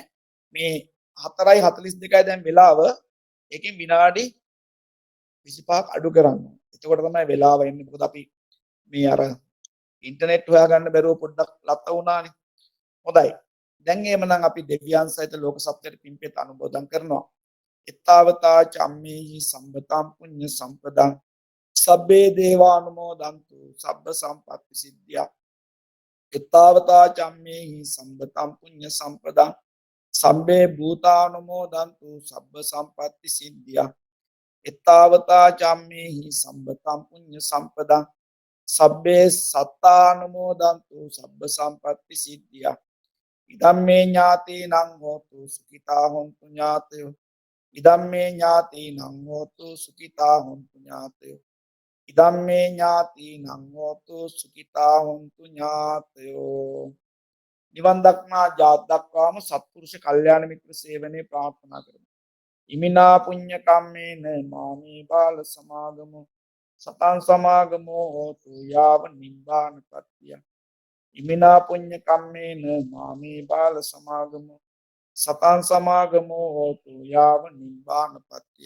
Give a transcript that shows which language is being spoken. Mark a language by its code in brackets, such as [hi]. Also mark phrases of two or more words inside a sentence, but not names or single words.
[si] මේ 4:42යි දැන් වෙලාව. ඒකෙන් විනාඩි 25ක් අඩු කරන්න. එතකොට තමයි වෙලාව එන්නේ. මොකද අපි මේ අර ඉන්ටර්නෙට් හොයාගන්න බැරුව පොඩ්ඩක් ලත වුණානේ. හොඳයි. දැන් එහෙමනම් අපි දෙවියන් සහිත ලෝක සත්‍යයට පින්පෙත් අනුමෝදන් කරනවා. [pi] ඊතාවතා චම්මේහි සම්පතම් පුඤ්ඤ සම්පදං සබ්බේ දේවානුමෝදන්තු සබ්බ සම්පත්ති සිද්ධියා. ඊතාවතා චම්මේහි සම්පතම් පුඤ්ඤ සම්පදං සබ්බේ භූතානුමෝදන්තු සබ්බ සම්පත්ති සිද්ධියා. ඊතාවතා චම්මේහි සම්පතම් පුඤ්ඤ සම්පදං සබ්බේ සත්තානුමෝදන්තු සබ්බ සම්පත්ති සිද්ධියා. ඉදම්මේ ඥාතීනං හෝතු සුඛිතා හොන්තු ඥාතයෝ. ඉදම්මේ ඥාතීනං හෝතු සුඛිතා හොන්තු ඥාතයෝ. ඉදම්මේ ඥාතීනං හෝතු සුඛිතා හොන්තු ඥාතයෝ. [si] නිවන් දක්නා ජාත දක්වාම සත්පුරුෂ කල්යාණ මිත්‍ර සේවනයේ ප්‍රාර්ථනා කරමු. [pi] ඉමිනා පුඤ්ඤ කම්මේන මාමේ බාල සමාගමෝ සතං සමාගමෝ හෝතු යාව නිබ්බානපත්තිය. ඉමිනා පුඤ්ඤ කම්මේන මාමේ බාල සමාගමෝ සතං සමාගමෝ හෝතු යාව නිබ්බානපත්තිය.